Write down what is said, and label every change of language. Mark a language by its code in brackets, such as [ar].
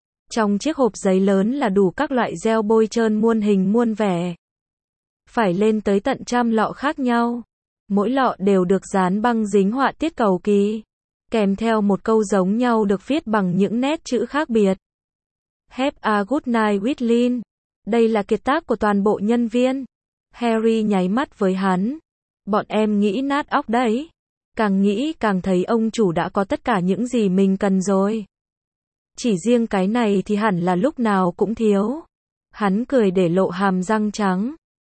[vi] Trong chiếc hộp giấy lớn là đủ các loại gel bôi trơn muôn hình muôn vẻ. Phải lên tới tận 100 lọ khác nhau. Mỗi lọ đều được dán băng dính họa tiết cầu kỳ. Kèm theo một câu giống nhau được viết bằng những nét chữ khác biệt. [en] Have a good night with Lynn. [vi] Đây là kiệt tác của toàn bộ nhân viên. Harry nháy mắt với hắn. Bọn em nghĩ nát óc đấy. Càng nghĩ càng thấy ông chủ đã có tất cả những gì mình cần rồi. Chỉ riêng cái này thì hẳn là lúc nào cũng thiếu. Hắn cười để lộ hàm răng trắng.